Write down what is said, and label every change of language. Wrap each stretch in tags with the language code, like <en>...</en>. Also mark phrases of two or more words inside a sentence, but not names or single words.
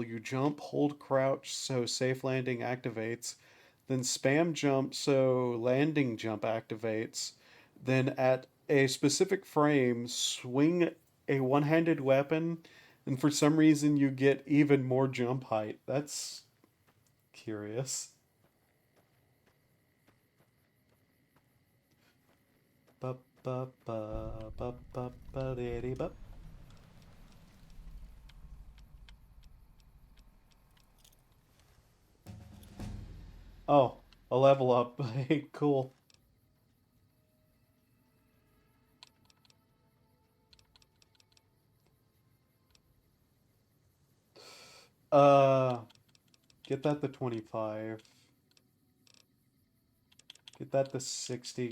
<en>You jump, hold crouch so safe landing activates, then spam jump so landing jump activates, then at a specific frame, swing a one-handed weapon, and for some reason you get even more jump height. That's curious. Ba ba ba ba ba ba dee ba. Oh, a level up. Hey, cool. Uh, get that to 25. Get that to 60.</en>